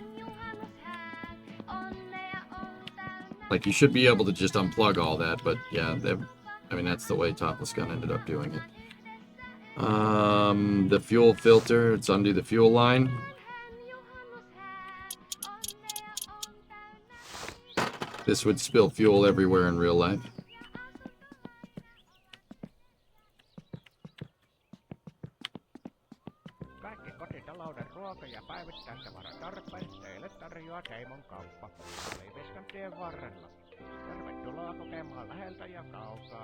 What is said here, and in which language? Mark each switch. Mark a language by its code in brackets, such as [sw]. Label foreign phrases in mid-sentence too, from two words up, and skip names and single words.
[en] Like, you should be able to just unplug all that, but yeah, I mean, that's the way Topless Gun ended up doing it. The fuel filter, it's under the fuel line. This would spill fuel everywhere in real life. [fi] Kaikki kotitalouden ruoka- ja päivittäistavaratarpeet teille tarjoaa Teimon kauppa. Leiviskan tien varrella. Tervetuloa kokemaan läheltä ja kaukaa.